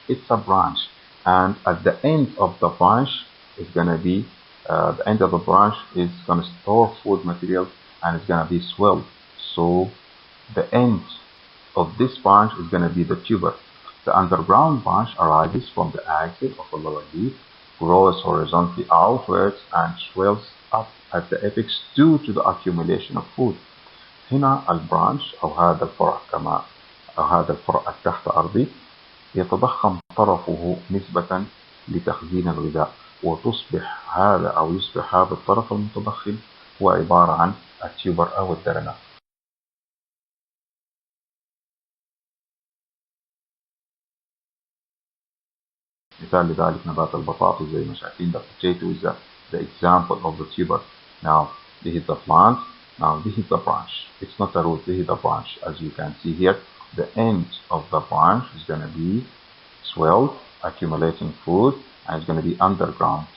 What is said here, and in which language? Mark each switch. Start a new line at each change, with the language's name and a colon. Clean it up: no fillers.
English: It's a branch, and at the end of the branch is going to be the end of the branch is going to store food material, and it's going to be swelled. So the end of this branch is going to be the tuber. The underground branch arises from the axil of a lower leaf, grows horizontally outwards, and swells up at the apex due to the accumulation of food.
Arabic: هنا البرانش أو هذا الفرع أو هذا الفرع التحت أرضي يتضخم طرفه نسبة لتخزين الغذاء، وتصبح هذا أو يصبح هذا الطرف المتضخم هو عبارة عن التيوبر أو الدرنة. مثال لذلك نبات البطاطس زي ما شايفين.
English: The potato is the example of the tuber. Now this is the plant. Now this is the branch. It's not a root, this is the branch. As you can see here, the end of the branch is going to be swelled, accumulating food, and it's going to be underground.